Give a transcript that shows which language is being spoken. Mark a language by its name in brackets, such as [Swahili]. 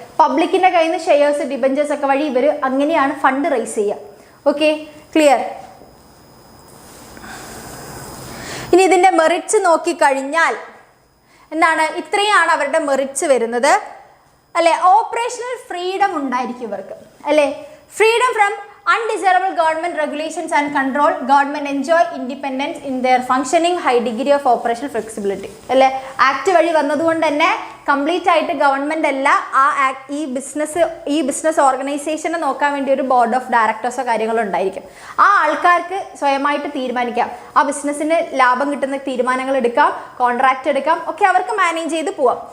[Malayalam] പബ്ലിക്കിന്റെ കയ്യിൽ നിന്ന് shares, debentures ഒക്കെ വഴി ഇവർ അങ്ങനെയാണ് ഫണ്ട് റൈസ് ചെയ്യുക. Okay, clear? ഇനി ഇതിന്റെ മെറിറ്റ്സ് നോക്കിക്കഴിഞ്ഞാൽ എന്താണ്, ഇത്രയാണ് അവരുടെ മെറിറ്റ്സ് വരുന്നത് അല്ലെ. ഓപ്പറേഷണൽ ഫ്രീഡം ഉണ്ടായിരിക്കും ഇവർക്ക് അല്ലെ. [English] Freedom from undesirable government regulations and control, government enjoy independence in their functioning, high degree of operational flexibility അല്ലെ. [Malayalam] ആക്ട് വഴി വന്നതുകൊണ്ട് തന്നെ കംപ്ലീറ്റ് ആയിട്ട് ഗവൺമെന്റ് അല്ല ഈ ബിസിനസ് ഓർഗനൈസേഷനെ നോക്കാൻ വേണ്ടി ഒരു ബോർഡ് ഓഫ് ഡയറക്ടേഴ്സോ കാര്യങ്ങളോ ഉണ്ടായിരിക്കും. ആ ആൾക്കാർക്ക് സ്വയമായിട്ട് തീരുമാനിക്കാം, ആ ബിസിനസ്സിന് ലാഭം കിട്ടുന്ന തീരുമാനങ്ങൾ എടുക്കാം, കോൺട്രാക്ട് എടുക്കാം, ഒക്കെ അവർക്ക് മാനേജ് ചെയ്ത് പോവാം.